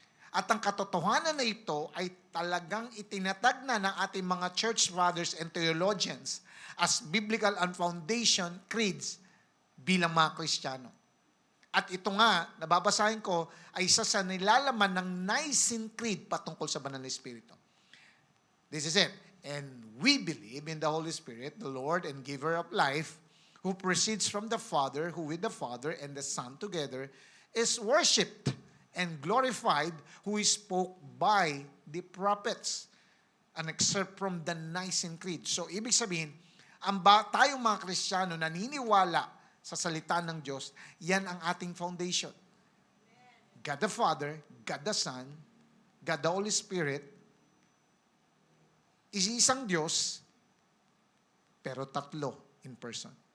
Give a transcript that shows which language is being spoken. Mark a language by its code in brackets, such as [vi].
[tl] At ang katotohanan na ito ay talagang itinatag na ng ating mga [en] church fathers and theologians as biblical and foundation creeds [tl] bilang mga Kristiyano. At ito nga, nababasahin ko, ay isa sa nilalaman ng Nicene Creed patungkol sa Banal na Espiritu. [en] This is it. And we believe in the Holy Spirit, the Lord and giver of life, who proceeds from the Father, who with the Father and the Son together is worshipped and glorified, who is spoke by the prophets. An excerpt from the Nicene Creed. [tl] So, ibig sabihin, tayong mga Kristiyano naniniwala sa salita ng Diyos, yan ang ating foundation. [en] God the Father, God the Son, God the Holy Spirit, [tl] isang Diyos, pero tatlo [en] in person.